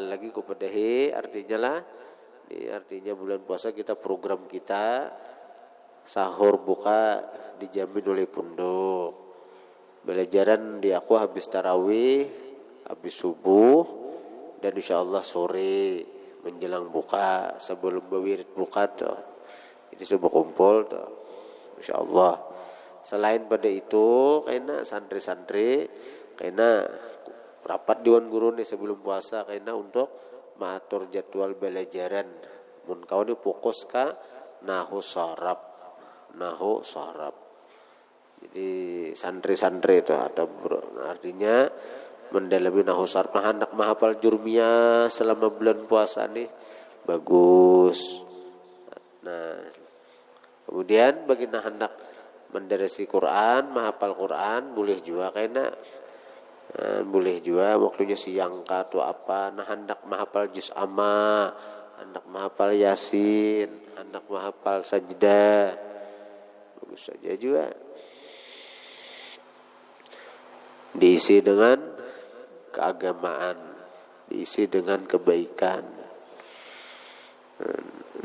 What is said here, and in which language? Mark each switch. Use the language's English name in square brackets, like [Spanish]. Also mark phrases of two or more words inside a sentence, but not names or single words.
[Banjar] lagi kupedahi, artinya lah, ini artinya bulan puasa kita, program kita sahur buka dijamin oleh pondok, belajaran di aku habis tarawih, habis subuh, dan insyaallah sore menjelang buka, sebelum berwirid buka tuh, itu subuh kumpul tuh, insyaallah. Selain pada itu, kena santri-santri, kena rapat dewan guru nih sebelum puasa, kena untuk mengatur jadwal belajaran. Mun kau ni fokus ka nahu sarab. [Indonesian] Jadi santri-santri itu atau artinya mendalami nahu sarab. [Banjar] Nah, hendak menghafal jurmiyah selama bulan puasa nih bagus. Nah, kemudian bagi hendak mendarasi Quran, menghafal Quran, boleh juga kena, boleh juga waktunya siang kah atau apa. Nah, hendak menghafal juz amma, hendak menghafal yasin, hendak menghafal sajdah, bagus saja juga. [Indonesian] Diisi dengan keagamaan, diisi dengan kebaikan.